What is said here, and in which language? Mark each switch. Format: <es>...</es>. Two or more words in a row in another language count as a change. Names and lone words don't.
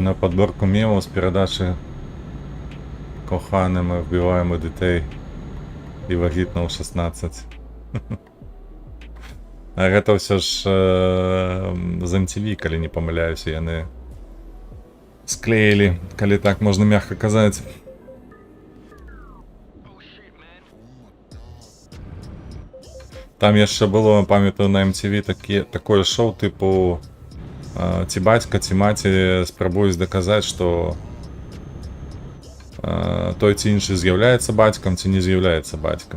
<ru>на подборку мемов</ru> <uk>з передачі</uk> <ru>«Коханими вбиваємо дітей і вагітно у 16».</ru> <be>А гэта ўсё ж з MTV, калі не памыляюся, яны склеілі, калі так можна мягка казаць. Там яшчэ было, памятаю, на MTV такое шоу типу ці бацька, ці маці спрабуюць даказаць, што той ці іншы з'яўляецца бацькам, ці не з'яўляецца бацькам.</be>